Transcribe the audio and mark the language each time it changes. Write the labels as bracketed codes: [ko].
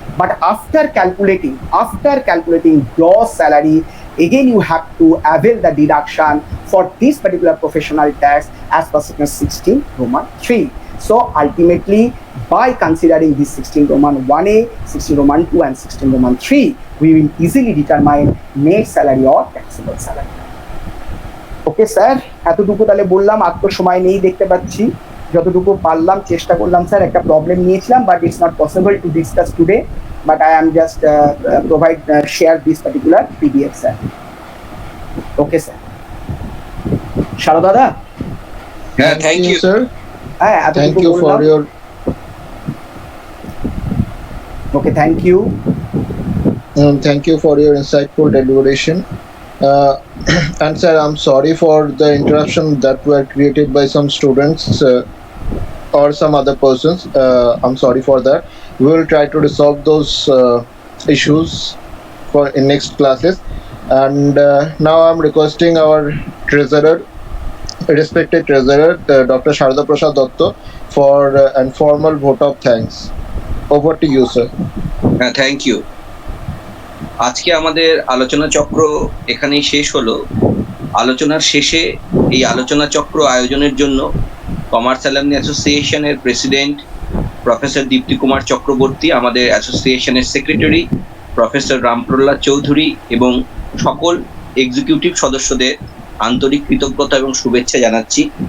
[en] But after calculating gross salary, again you have to avail the deduction for this particular professional tax as per section 16 Roman 3. So ultimately, by considering this 16 Roman 1A, 16 Roman 2, and 16 Roman 3, we will easily determine net salary or taxable salary. Okay, sir, [bn] এতটুকু তাহলে বললাম, আর তো সময় নেই দেখতে পাচ্ছি। যতটুকু পারলাম চেষ্টা করলাম স্যার। একটা প্রবলেম নিয়েছিলাম, [en] But it's not possible to discuss today, but I am just share this particular PDF, sir. Okay, sir. Sharo dada? Yeah, thank you, sir. Thank you for your. Okay, thank you. Thank you for your insightful deliberation. And sir, I'm sorry for the interruption that were created by some students or some other persons. I'm sorry for that. We will try to resolve those issues in next classes. And now I'm requesting our treasurer, respected treasurer, Dr. Sharada Prasad Dotto, for an formal vote of thanks. Over to you, sir. Thank you. [bn] আজকে আমাদের আলোচনা চক্র এখানেই শেষ হলো। আলোচনার শেষে এই আলোচনা চক্র আয়োজনের জন্য কমার্স অ্যালামনি অ্যাসোসিয়েশনের প্রেসিডেন্ট প্রফেসর দীপ্তি কুমার চক্রবর্তী, আমাদের অ্যাসোসিয়েশনের সেক্রেটারি প্রফেসর রামপ্রহ্লাদ চৌধুরী এবং সকল এক্সিকিউটিভ সদস্যদের আন্তরিক কৃতজ্ঞতা এবং শুভেচ্ছা জানাচ্ছি।